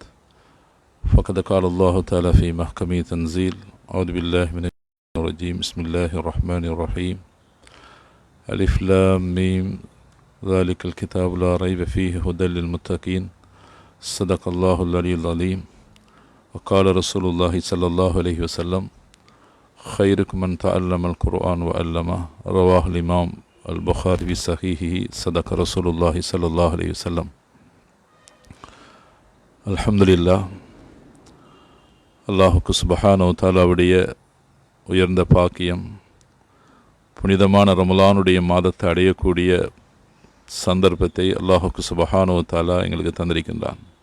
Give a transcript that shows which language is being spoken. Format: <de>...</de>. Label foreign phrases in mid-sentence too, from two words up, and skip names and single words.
<ar>فقد قال الله تعالى في محكم التنزيل. أعوذ بالله من الشيطان الرجيم. بسم الله الرحمن الرحيم. الم. ذلك الكتاب لا ريب فيه هدى للمتقين. صدق الله العلي العليم. وقال رسول الله صلى الله عليه وسلم خيركم من تعلم القرآن وعلمه. رواه الإمام البخاري في صحيحه. صدق رسول الله صلى الله عليه وسلم.</ar> <ta>அல்ஹம்துலில்லாஹ். அல்லாஹுக்கு</ta> <ar>سبحانه وتعالى</ar> <ta>உயர்ந்த பாக்கியம், புனிதமான ரமலானுடைய மாதத்தை அடையக்கூடிய சந்தர்ப்பத்தை அல்லாஹுக்கு</ta> <ar>سبحانه وتعالى</ar> <ta>எங்களுக்கு தந்திருக்கின்றான்.</ta>